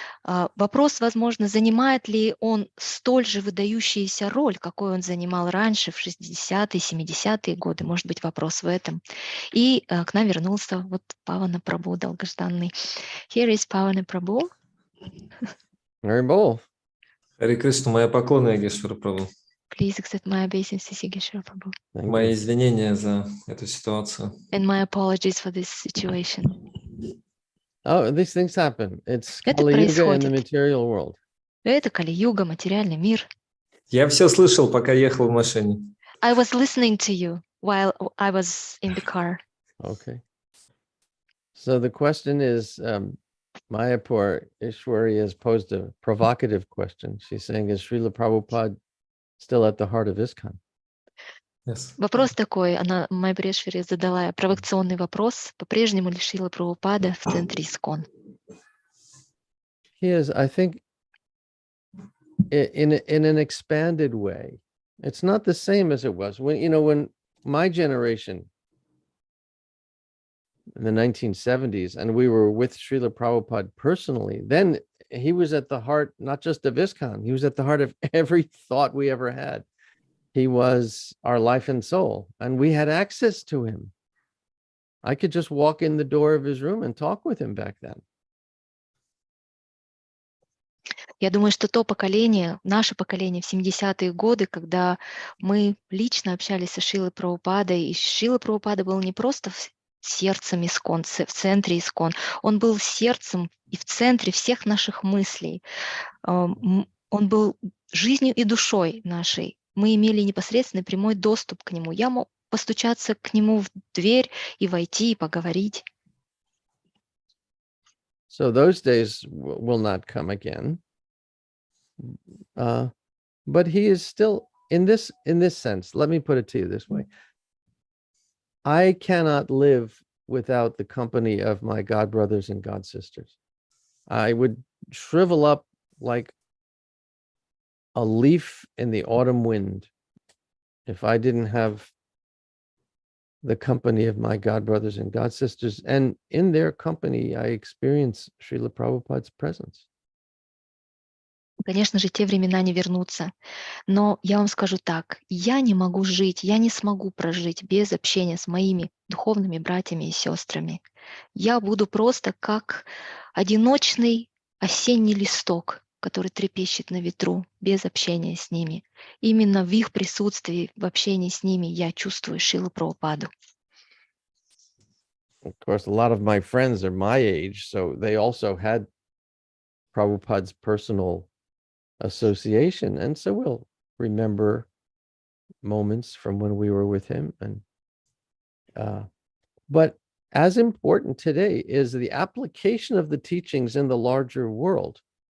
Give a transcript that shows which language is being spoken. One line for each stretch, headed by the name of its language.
Russian: Вопрос, возможно, занимает ли он столь же выдающуюся роль, какой он занимал раньше, в 60-е, 70-е годы. Может быть, вопрос в этом. И к нам вернулся вот Павана Прабху, долгожданный.
English: Here is Павана Прабху. Very
Russian: Харе Кришна, мои поклоны, Йогешвара Прабху.
English: Please accept my obeisances, Yogeshwara Prabhu.
Russian: Мои извинения за эту ситуацию.
English: And my apologies for this situation. Oh, these things happen. It's
Russian: Это
English: Kali Yuga in the
Russian: происходит.
English: material world.
Russian: Это Кали-юга, материальный мир. Я все слышал, пока ехал в машине.
English: I was listening to you while I was in the car. Okay. So the question is, Mayapur Ishwari has posed a provocative question. She's saying, is Srila Prabhupada still at the heart of ISKCON? Yes.
Russian: Вопрос такой, Майя Прешвери задала провокационный вопрос, по-прежнему ли Шрила Прабхупада в центре ИСККОН?
English: He is, I think, in an expanded way. It's not the same as it was. When my generation in the 1970s, and we were with Srila Prabhupada personally, then he was at the heart, not just of ISKCON, he was at the heart of every thought we ever had. He was our life and soul, and we had access to him. I could just walk in the door of his room and talk with him back then.
Russian: Я думаю, что то поколение, наше поколение в 70-е годы, когда мы лично общались со Шрилой Прабхупадой, и Шрила Прабхупада был не просто сердцем ИСККОН, в центре ИСККОН, он был сердцем и в центре всех наших мыслей. Он был жизнью и душой нашей. Мы имели непосредственный прямой доступ к нему. Я мог постучаться к нему в дверь и войти, и поговорить.
English: So those days will not come again. But he is still in this sense. Let me put it to you this way. I cannot live without the company of my god brothers and god sisters. I would shrivel up like a leaf in the autumn wind if I didn't have the company of my god brothers and god sisters. And in their company, I experience Srila Prabhupada's presence.
Russian: Конечно же, те времена не вернутся. Но я вам скажу так, я не могу жить, я не смогу прожить без общения с моими духовными братьями и сестрами. Я буду просто как одиночный осенний листок, который трепещет на ветру, без общения с ними. Именно в их присутствии, в общении с ними я чувствую Шрилу Прабхупаду.
English: Of course, a lot of my friends are my age, so they also had Prabhupada's personal association, and so we'll remember moments from when we were with him. And but as important today is the application of the teachings in the larger world.